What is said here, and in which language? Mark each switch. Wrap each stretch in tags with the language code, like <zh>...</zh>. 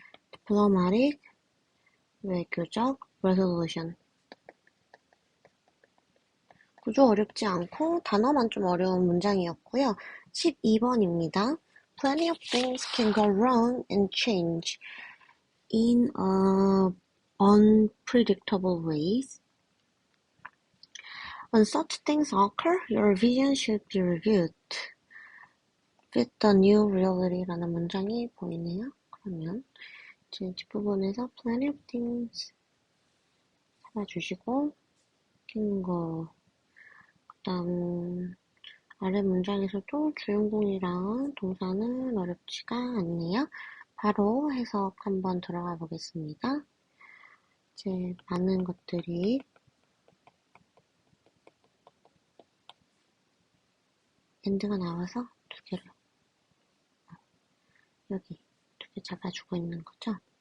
<en>diplomatic, 외교적, resolution.</en> <ko>구조 어렵지 않고 단어만 좀 어려운 문장이었고요. 12번입니다.</ko> <en>Plenty of things can go wrong and change in unpredictable ways. When such things occur, your vision should be reviewed. Fit the new reality</en> <ko>라는 문장이 보이네요. 그러면 이제 뒷부분에서</ko> <en>plenty of things</en> <ko>잡아주시고 긴 거, 그 다음 아래 문장에서도 주인공이랑 동사는 어렵지가 않네요. 바로 해석 한번 들어가 보겠습니다. 이제 많은 것들이 엔드가 나와서 두 개를 여기 두 개 잡아주고 있는 거죠.</ko>